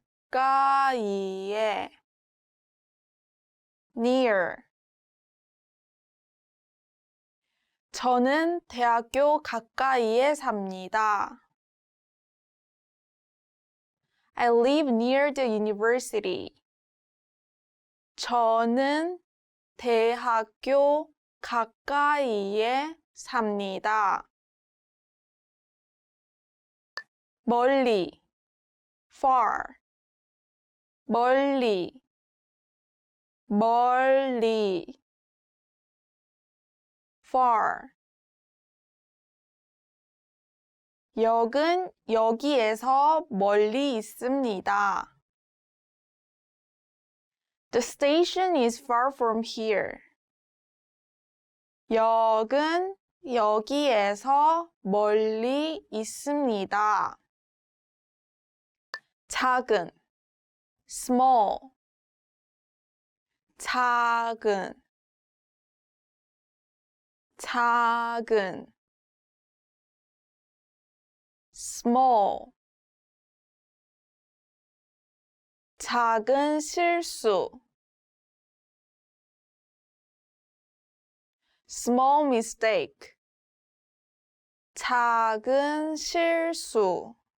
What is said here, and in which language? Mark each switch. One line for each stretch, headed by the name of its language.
Korean: 가까이에.
English: Near.
Korean: 저는 대학교 가까이에 삽니다.
English: I live near the university.
Korean: 저는 대학교 가까이에 삽니다. 멀리.
English: Far.
Korean: 멀리. 멀리.
English: Far.
Korean: 역은 여기에서 멀리 있습니다.
English: The station is far from here.
Korean: 역은 여기에서 멀리 있습니다. 작은
English: small
Korean: 작은 small 작은 실수
English: small mistake
Korean: 작은 실수